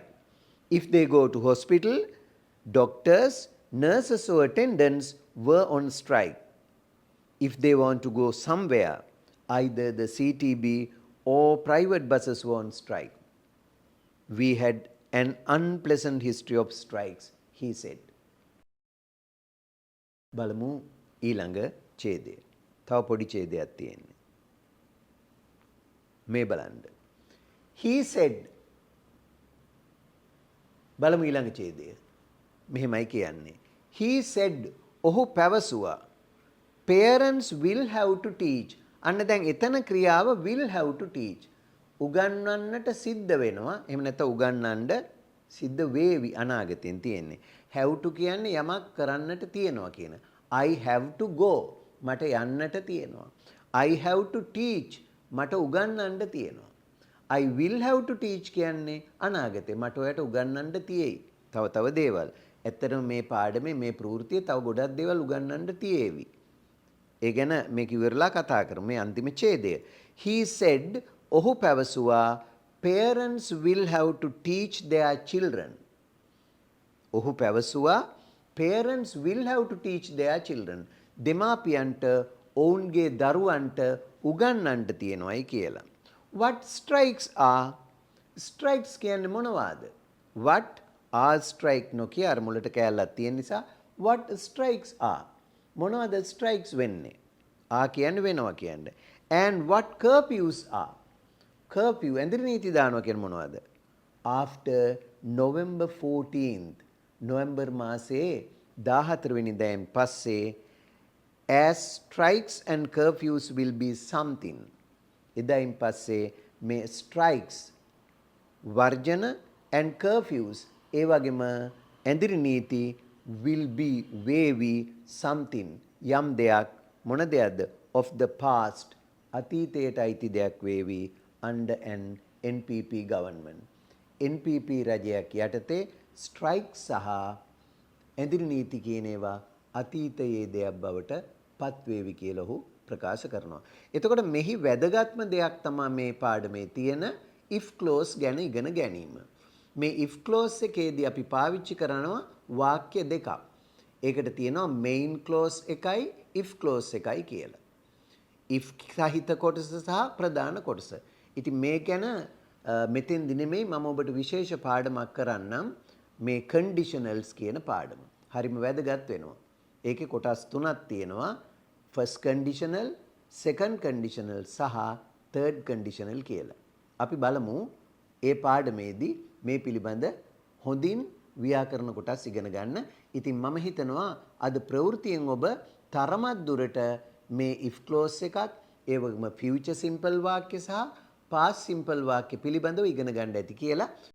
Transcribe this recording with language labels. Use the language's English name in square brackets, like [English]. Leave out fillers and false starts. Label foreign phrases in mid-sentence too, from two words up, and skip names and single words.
[English] If they go to hospital, doctors, nurses or attendants were on strike. If they want to go somewhere, either the CTB or private buses were on strike. We had an unpleasant history of strikes, he said. [Sinhala] බලමු ඊළඟ ඡේදය. තව පොඩි ඡේදයක් තියෙන්නේ. මේ බලන්න. [English] He said. [Sinhala] බලමු ඊළඟ ඡේදය. මෙහෙමයි කියන්නේ. [English] He said [Sinhala] ඔහු පැවසුවා. [English] Parents will have to teach. [Sinhala] අන්න දැන් එතන ක්‍රියාව [English] will have to teach. [Sinhala] උගන්වන්නට සිද්ධ වෙනවා. එහෙම නැත්නම් උගන්වන්න සිද්ධ වේවි අනාගතෙන් තියෙන්නේ. [English] have to [Sinhala] කියන්නේ යමක් කරන්නට තියෙනවා කියන. [English] I have to go. [Sinhala] මට යන්නට තියෙනවා. [English] I have to teach. [Sinhala] මට උගන්වන්න තියෙනවා. [English] I will have to teach [Sinhala] කියන්නේ අනාගතේ මට ඔයාලට උගන්වන්න තියෙයි. තව දේවල්. ඇත්තටම මේ පාඩමේ මේ ප්‍රවෘත්තියේ තව ගොඩක් දේවල් උගන්වන්න තියෙවි. ඒ ගැන මේක ඉවරලා කතා කරමු. මේ අන්තිම ඡේදය. [English] He said [Sinhala] ඔහු පැවසුවා [English] parents will have to teach their children. [Sinhala] ඔහු පැවසුවා [English] parents will have to teach their children. [Sinhala] දෙමාපියන්ට ඔවුන්ගේ දරුවන්ට උගන්වන්න තියෙනවායි කියලා. [English] What strikes are? Strikes [Sinhala] කියන්නේ මොනවාද? [English] What are strike [Sinhala] නොකිය අර මුලට කැලලක් තියෙන නිසා [English] what strikes are? [Sinhala] මොනවද strikes වෙන්නේ? කියන්නේ වෙනවා කියන්නේ. [English] And what curfews are? [Sinhala] Curfew ඇඳිරි නීති දානවා කියන්නේ මොනවද? [English] After November 14th [Sinhala] නොවැම්බර් මාසයේ 14 වෙනිදායෙන් පස්සේ [English] as strikes and curfews will be something. [Sinhala] එදායින් පස්සේ මේ strikes වර්ජන [English] and curfews [Sinhala] ඒ වගේම ඇඳිරි නීති [English] will be [Sinhala] වේවි something යම් දෙයක් මොන දෙයක්ද [English] of the past [Sinhala] අතීතයට අයිති දෙයක් වේවි [English] under an NPP government. [Sinhala] NPP රජයක් යටතේ ස්ට්‍රයික් සහ ඇඳිරි නීති කියන ඒවා අතීතයේ දෙයක් බවට පත්වේවි කියලා ඔහු ප්‍රකාශ කරනවා. එතකොට මෙහි වැදගත්ම දෙයක් තමයි මේ පාඩමේ තියෙන [English] if clause [Sinhala] ගැන ඉගෙන ගැනීම. මේ [English] if clause [Sinhala] එකේදී අපි පාවිච්චි කරනවා වාක්‍ය දෙකක්. ඒකට තියෙනවා [English] main clause [Sinhala] එකයි [English] if clause [Sinhala] එකයි කියලා. if සහිත කොටස සහ ප්‍රධාන කොටස. ඉතින් මේ ගැන මෙතෙන්දි නෙමෙයි මම ඔබට විශේෂ පාඩමක් කරන්නම් මේ [English] conditionals කියන [Sinhala] පාඩම. හරිම වැදගත් වෙනවා. ඒකේ කොටස් තුනක් තියෙනවා. [English] first conditional, second conditional සහ third conditional කියලා. [Sinhala] අපි බලමු ඒ පාඩමේදී මේ පිළිබඳ හොඳින් ව්‍යාකරණ කොටස් ඉගෙන ගන්න. ඉතින් මම හිතනවා අද ප්‍රවෘත්තියෙන් ඔබ තරමක් දුරට මේ [English] if clause [Sinhala] එකත් ඒ වගේම [English] future simple [Sinhala] වාක්‍ය සහ [English] past simple [Sinhala] වාක්‍ය පිළිබඳව ඉගෙන ගන්න ඇති කියලා.